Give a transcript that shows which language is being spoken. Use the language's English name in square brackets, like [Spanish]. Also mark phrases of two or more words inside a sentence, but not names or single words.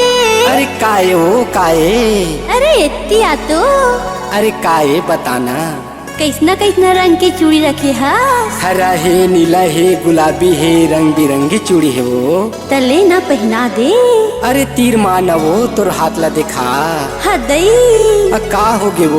[Chhattisgarhi] अरे काये हो काये, अरे इतनी आ तो, अरे काये बताना। कैसना कैसना रंग की चूड़ी रखे हा, हरा है, नीला है, गुलाबी है, रंग बिरंगी चूड़ी है वो। तले ना पहना दे, अरे तीर माना वो तोर हाथ ला देखा। हदई का होगे वो,